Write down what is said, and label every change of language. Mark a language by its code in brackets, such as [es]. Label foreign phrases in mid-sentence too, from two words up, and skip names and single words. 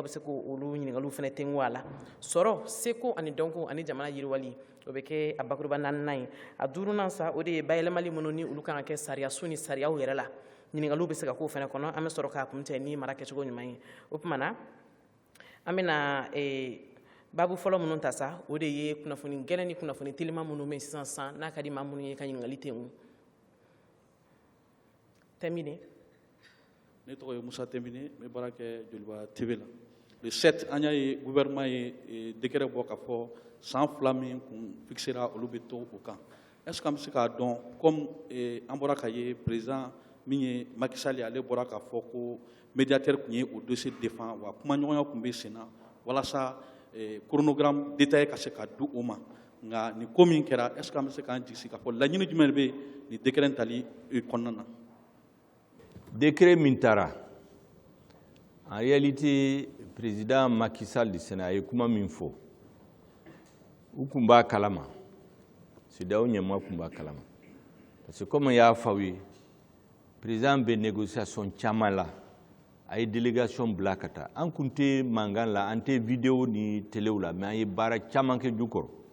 [bm] bɛ se k'olu ɲininkaliw fana tengu a la sɔrɔ seko ani dɔnko ani jamana yiriwali o bɛ kɛ a bakuruba 4nan ye a 5nan sa o de ye bayɛlɛmali minnu ni olu kan ka kɛ sariyaso ni sariyaw yɛrɛ la ɲininkaliw bɛ se ka k'o fana kɔnɔ an bɛ sɔrɔ k'a kun cɛ ni mara kɛcogo ɲuman ye o tuma na an bɛna babu fɔlɔ minnu ta sa o de ye kunnafoni gɛlɛn ni kunnafoni telima minnu bɛ sisan san n'a ka di maa minnu ye ka ɲininkali tengu Tɛmini ne tɔgɔ ye Musa Tɛmini n bɛ baara kɛ Joliba TV la le 7 an y'a ye gouvernement ye décret bɔ ka fɔ san 2 min kun fixera olu bɛ to o kan [fr] est-ce que [bm] an bɛ se k'a dɔn comme an bɔra ka ye président min ye Macky Sall ye ale bɔra k'a fɔ ko médiateur kun ye o dossier défend wa kumaɲɔgɔnya kun bɛ sen na walasa [fr] chronogramme détaillé [bm] ka se ka di o ma nka nin ko min kɛra [fr] est-ce que [bm] an bɛ se k'an jigi k'a fɔ laɲini jumɛn bɛ nin décret tali kɔnɔna na. Décret Mintara. [fr] En réalité, le président Macky Sall du Sénat [bm] a kuma min fɔ u kun b'a kalama CEDEAO ɲɛmaa kun b'a kalama [fr] parce que comme [bm] y'a fɔ aw ye président bɛ négociation caman la a ye délégation bila ka taa an kun tɛ mankan la an tɛ vidéo ni téléw la [fr] mais [bm] an ye baara caman kɛ jukɔrɔ